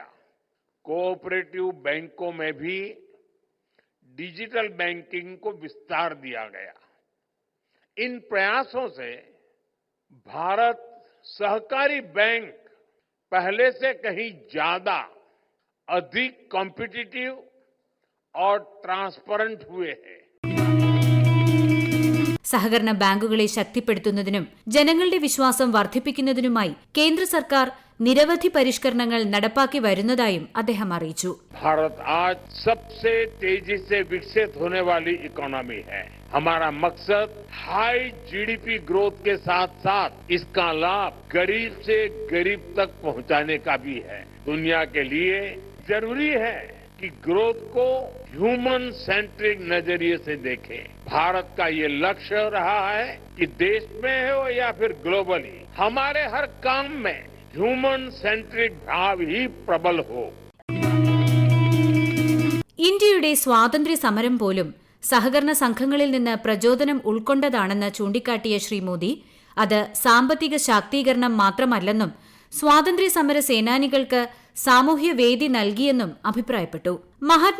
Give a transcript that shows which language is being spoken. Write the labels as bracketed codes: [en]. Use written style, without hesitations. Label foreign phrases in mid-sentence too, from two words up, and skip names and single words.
[hi] कोऑपरेटिव बैंकों में भी [en] digital banking [hi] को विस्तार दिया गया. इन प्रयासों से भारत सहकारी बैंक पहले से कहीं ज्यादा अधिक कॉम्पिटिटिव और ट्रांसपेरेंट हुए हैं. [ml] സഹകരണ ബാങ്കുകളെ ശക്തിപ്പെടുത്തുന്നതിനും ജനങ്ങളുടെ വിശ്വാസം വർദ്ധിപ്പിക്കുന്നതിനുമായി കേന്ദ്ര സർക്കാർ നിരവധി പരിഷ്കരണങ്ങൾ നടപ്പാക്കി വരുന്നതായും അദ്ദേഹം അറിയിച്ചു. [hi] भारत आज सबसे तेजी से विकसित होने वाली इकोनॉमी है. हमारा मकसद [en] high GDP growth [hi] के साथ साथ इसका लाभ गरीब से गरीब तक पहुंचाने का भी है. दुनिया के लिए जरूरी है कि ग्रोथ को [en] human centric [hi] नजरिए से देखें. भारत का ये लक्ष्य रहा है कि देश में हो या फिर ग्लोबली हमारे हर काम में [en] human centric [hi] भाव ही प्रबल हो. [ml] ഇന്ത്യയുടെ സ്വാതന്ത്ര്യ സമരം പോലും സഹകരണ സംഘങ്ങളിൽ നിന്ന് പ്രചോദനം ഉൾക്കൊണ്ടതാണെന്ന് ചൂണ്ടിക്കാട്ടിയ ശ്രീ മോദി, അത് സാമ്പത്തിക ശാക്തീകരണം മാത്രമല്ലെന്നും സ്വാതന്ത്ര്യ സമര സേനാനികൾക്ക് സാമൂഹ്യവേദി നൽകിയെന്നും അഭിപ്രായപ്പെട്ടു.